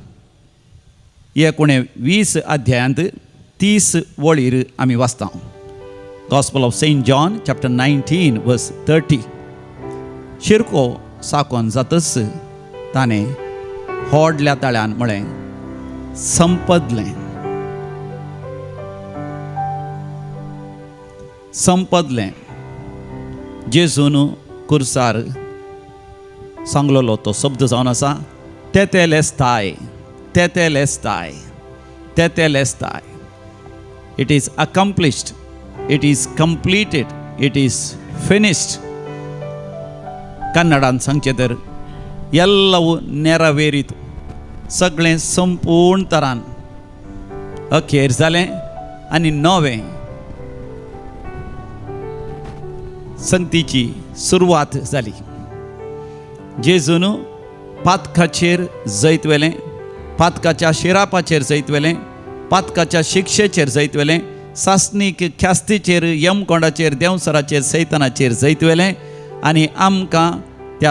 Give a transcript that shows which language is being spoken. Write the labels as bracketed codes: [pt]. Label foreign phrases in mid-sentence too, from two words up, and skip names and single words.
[kok] 19 अध्यायांत 30 वळीर आमी वाचता [en] Gospel of Saint John chapter 19 verse 30 [kok] शिरको साकोन जातच ताणें होडल्या ताळ्यान म्हळें संपदलें जेजून खुर्सार सांगलोलो तो शब्द जावन आसा तेतेलेस्ताय [en] It is accomplished it is completed it is finished [kok] कन्नडान सांगचें तर [kn] ಎಲ್ಲವೂ ನೆರವೇರಿತು [kok] सगळें संपूर्ण तरान अखेर जालें आनी नवें संगतीची सुरवात जाली जेजून पातकाचेर जैत वेलें पातकाच्या शिरापाचेर जैत वेलें पातकाच्या शिक्षेचेर जैत वेलें सासणीक ख्यास्तीचेर यमकोंडाचेर देंवसराचेर सैतानाचेर जैत वेलें आनी आमकां त्या